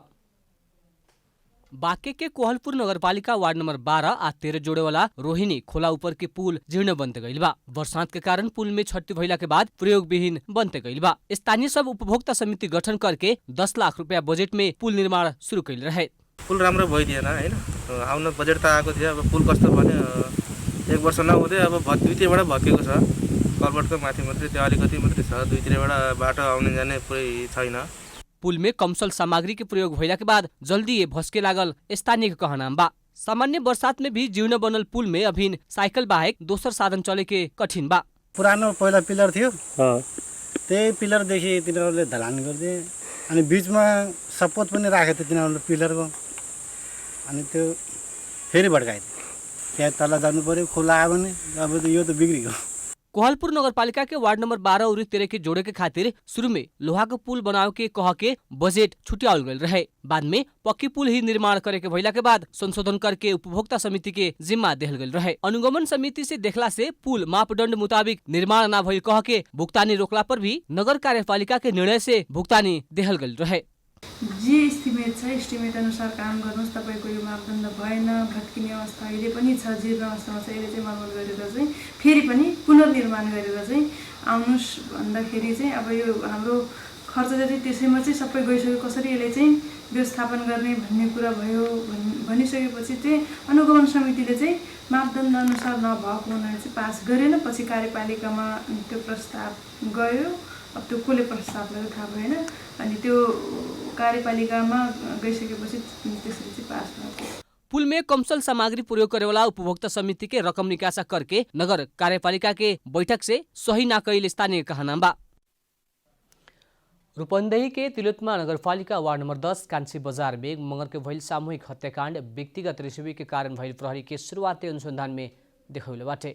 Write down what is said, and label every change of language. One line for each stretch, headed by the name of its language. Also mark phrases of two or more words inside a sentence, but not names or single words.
Bhojpuri: बांके के कोहलपुर नगरपालिका वार्ड नंबर 12 आ 13 जोड़े वाला रोहिणी खोला ऊपर के पुल जीर्ण बनते गइल बा। बरसात के कारण पुल में क्षति भइला के बाद प्रयोग विहीन बनते गइल बा। स्थानीय सब उपभोक्ता समिति गठन करके 10 लाख रुपया बजेट में पुल निर्माण शुरू कैल रहे।
Nepali: पुल राम्रो भइदिएन हैन, आउन बजेट त आएको थियो। अब पुल कस्तो भन्यो 1 वर्ष नहुँदै अब दुईतिरबाट भत्केको छ। कलबटको माथि मात्रै त्यो अलिकति मात्रै छ, दुईतिरबाट बाटो आउने जाने पुरै छैन।
Bhojpuri: पुल में कमसल सामग्री के प्रयोग भइला के बाद जल्दी ये भस्के लागल स्थानीय के कहनाम बा। सामान्य बरसात में भी जीर्ण बनल पुल में अभिन साइकिल बाहेक दोसर साधन चले के कठिन बा।
Nepali: पुरानो पहिला पिलर थियो, त्यही पिलरदेखि तिनीहरूले ढलान गर्दे, अनि बीचमा सपोर्ट पनि राखेको थियो तिनीहरूले पिलरको, अनि त्यो फेरि भड्काइदियो। त्यहाँ तल जानु पर्यो, खोला आयो भने अब त यो त बिग्रियो।
Bhojpuri: कोहलपुर नगरपालिका के वार्ड नंबर 12 और 13 के जोड़े के खातिर शुरू में लोहा के पुल बनावे के कह के बजट छुट्याउल गल रहे। बाद में पक्की पुल ही निर्माण करे के भइला के बाद संशोधन करके उपभोक्ता समिति के जिम्मा देहल गल रहे। अनुगमन समिति से देखला से पुल मापदंड मुताबिक निर्माण न भइल कह के भुगतानी रोकला पर भी नगर कार्यपालिका के निर्णय से भुगतानी देहल गल रहे।
Nepali: जे एस्टिमेट छ एस्टिमेट अनुसार काम गर्नुहोस्, तपाईँको यो मापदण्ड भएन, भत्किने अवस्था अहिले पनि छ, जीर्ण अवस्थामा छ, यसले चाहिँ मर्मत गरेर चाहिँ फेरि पनि पुनर्निर्माण गरेर चाहिँ आउनुहोस् भन्दाखेरि चाहिँ अब यो हाम्रो खर्च जति त्यसैमा चाहिँ सबै गइसक्यो, कसरी यसले चाहिँ व्यवस्थापन गर्ने भन्ने कुरा भयो। भनिसकेपछि चाहिँ अनुगमन समितिले चाहिँ मापदण्ड अनुसार नभएको हुनाले चाहिँ पास गरेन। पछि कार्यपालिकामा त्यो प्रस्ताव गयो, अब त्यो कसले प्रस्ताव गर्यो थाहा भएन, अनि त्यो कार्यपालिकामा गइसकेपछि त्यसरी चाहिँ पास भयो।
Bhojpuri: पुल में कमसल सामग्री प्रयोग करे वाला उपभोक्ता समिति के रकम निकासा करके नगर कार्यपालिका के बैठक से सही न कैल स्थानीय कहना बा। रूपन्देही के तिलोत्मा नगरपालिका वार्ड नंबर 10 कांची बाजार में मंगर के भइल सामूहिक हत्याकांड व्यक्तिगत रिश्वी के कारण भइल प्रहरी के शुरुआती अनुसंधान में देखौले बाटे।